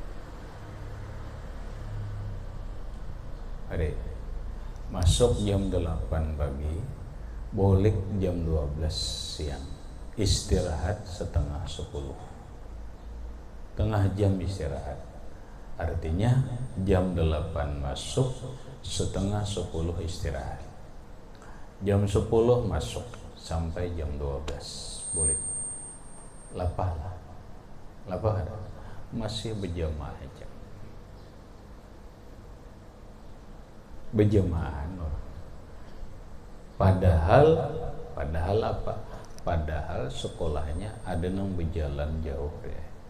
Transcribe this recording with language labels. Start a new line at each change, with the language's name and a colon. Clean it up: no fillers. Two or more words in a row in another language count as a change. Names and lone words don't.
Indonesian: Adik, masuk jam 8 pagi, boleh jam 12 siang. Istirahat setengah 10. Tengah jam istirahat. Artinya jam 8 masuk, setengah 10 istirahat. Jam 10 masuk sampai jam 12 boleh.
Banjar: Lapah lah. Lapah ada.
Indonesian: Masih berjamaah aja. Berjamaah. Padahal apa? Padahal sekolahnya ada yang berjalan jauh ya.